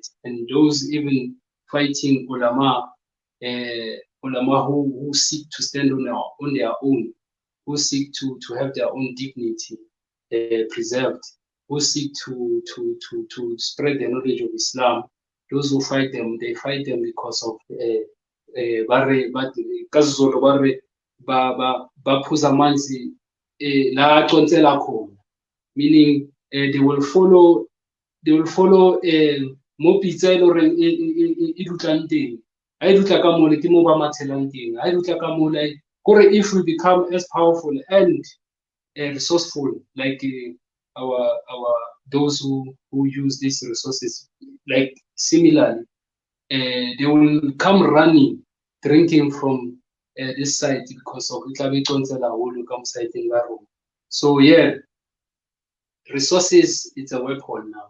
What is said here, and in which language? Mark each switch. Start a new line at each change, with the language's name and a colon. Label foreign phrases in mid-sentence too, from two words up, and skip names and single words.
English: And those even fighting ulama who seek to stand on their own, who seek to have their own dignity preserved, who seek to spread the knowledge of Islam. Those who fight them, they fight them because of meaning they will follow
Tswana: mo pitsa e loreng e dutlang teng. Ha e dutla ka mole ke mo ba mathelang teng. Ha e dutla ka mole kore
English: if we become as powerful and resourceful like our those who use these resources, like similarly, they will come running, drinking from this side because of so yeah, resources, it's a weapon now.